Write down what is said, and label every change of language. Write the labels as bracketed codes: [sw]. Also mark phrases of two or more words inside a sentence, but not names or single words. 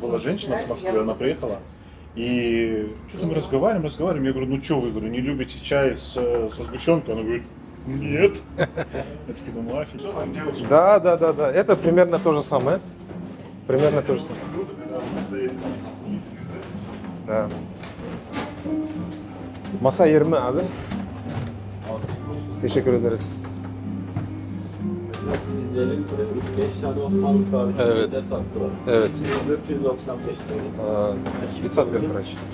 [ru] была женщина с Москвы, она приехала. И что-то мы разговариваем. Я говорю, ну что вы, говорю, не любите чай со сгущенкой? Она говорит, нет. Я такой думаю, офигеть. Да, да, да, да. Это примерно то же самое. Примерно то же самое. Да. [tr] Masa 20 abi. Teşekkür ederiz. Bizlerin 5 tane Osmanlı kahvesi Evet. de taktılar. Evet. 495 lira. 500 bir короче.